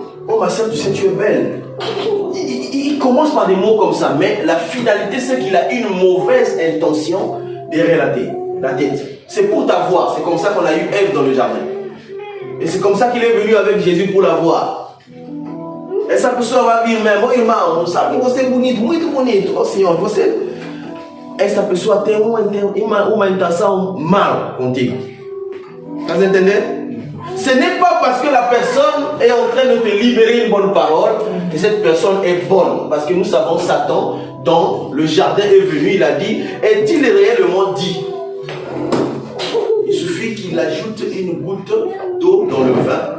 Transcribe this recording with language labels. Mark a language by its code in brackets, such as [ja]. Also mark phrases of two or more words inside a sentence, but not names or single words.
[fr] Oh ma soeur, tu sais tu es belle. Il commence par des mots comme ça, mais la finalité c'est qu'il a une mauvaise intention derrière la tête. C'est pour t'avoir. C'est comme ça qu'on a eu Ève dans le jardin. Et c'est comme ça qu'il est venu avec Jésus pour l'avoir. [pt] Essa pessoa vai vir mesmo, irmão, sabe que você é bonito, muito bonito, oh Senhor, essa pessoa tem uma intenção mal contigo. [fr] Vous entendez? Ce n'est pas parce que la personne est en train de te libérer une bonne parole que cette personne est bonne. Parce que nous savons Satan, dans le jardin est venu, il a dit, est-il réellement dit? Il suffit qu'il ajoute une goutte d'eau dans le vin.